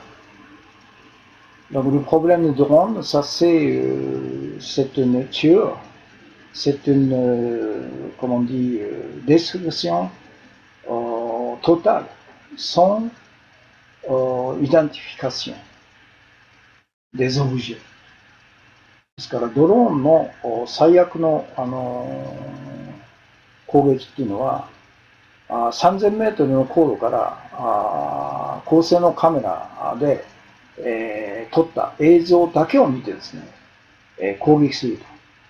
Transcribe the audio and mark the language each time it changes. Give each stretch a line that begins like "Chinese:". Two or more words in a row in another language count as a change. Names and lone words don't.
French: Donc le problème du drone, ça c'est une tueur, c'est une, comment on dit, destruction totale, sans identification des objets.
Japanese: ですからドローンの最悪の、攻撃っていうのは3000メートルの高度から高性能カメラで、撮った映像だけを見てですね、攻撃すると。